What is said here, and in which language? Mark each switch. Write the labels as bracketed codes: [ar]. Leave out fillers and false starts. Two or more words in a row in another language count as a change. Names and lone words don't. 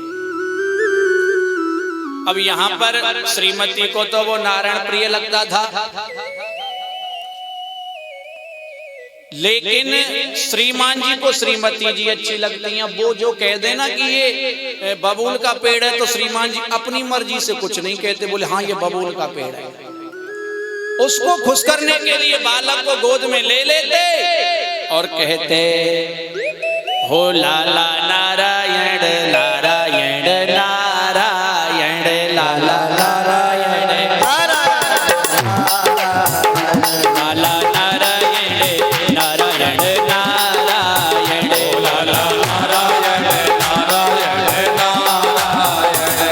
[hi] अब यहाँ पर श्रीमती को तो वो नारायण प्रिय लगता था, लेकिन श्रीमान जी को श्रीमती जी अच्छी लगती हैं। वो जो कह देना कि ये बबूल का पेड़ है, तो श्रीमान जी अपनी मर्जी से कुछ नहीं कहते, बोले हाँ ये बबूल का पेड़ है। उसको खुश करने के लिए बालक को गोद में ले लेते और कहते, हो लाला नारायण नारायण नारायण, लाला नारायण लाला नारायण नारायण नारायण, लाला नारायण नारायण नारायण,